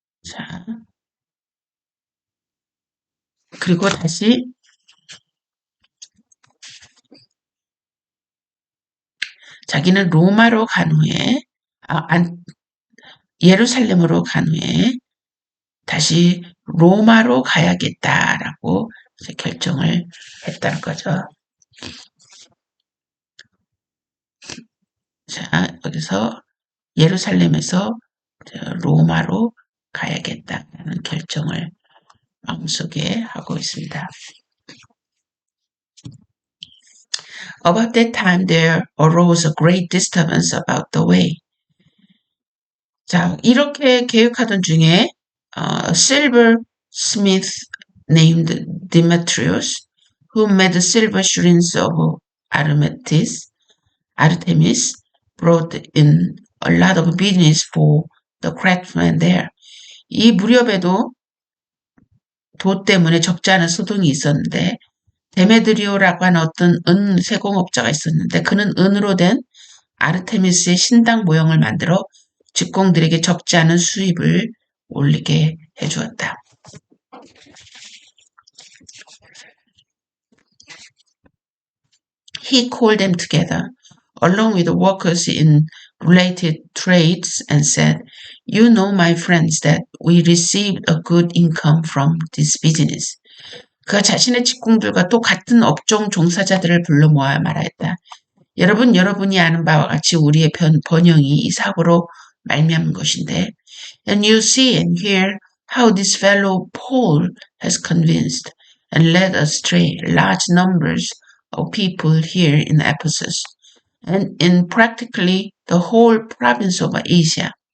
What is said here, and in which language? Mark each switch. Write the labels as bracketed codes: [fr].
[ko] 자, 그리고 다시 자기는 로마로 간 후에 예루살렘으로 간 후에 다시 로마로 가야겠다라고 결정을 했다는 거죠. 자, 여기서 예루살렘에서 로마로 가야겠다라는 결정을 마음속에 하고 있습니다. [en] About that time there arose a great disturbance about the way. [ko] 자, 이렇게 계획하던 중에 [en] silversmith named Demetrius, who made silver shrines of Artemis, brought in a lot of business for the craftsmen there. [ko] 이 무렵에도 도 때문에 적지 않은 소동이 있었는데 데메드리오라고 하는 어떤 은 세공업자가 있었는데 그는 은으로 된 아르테미스의 신당 모형을 만들어 직공들에게 적지 않은 수입을 올리게 해주었다. [en] He called them together, along with the workers in related trades, and said, "You know, my friends, that we received a good income from this business." [ko] 그가 자신의 직공들과 또 같은 업종 종사자들을 불러 모아 말하였다. 여러분이 아는 바와 같이 우리의 번영이 이 사고로 말미암은 것인데, [en] and you see and hear how this fellow Paul has convinced and led astray large numbers of people here in Ephesus and in practically the whole province of Asia.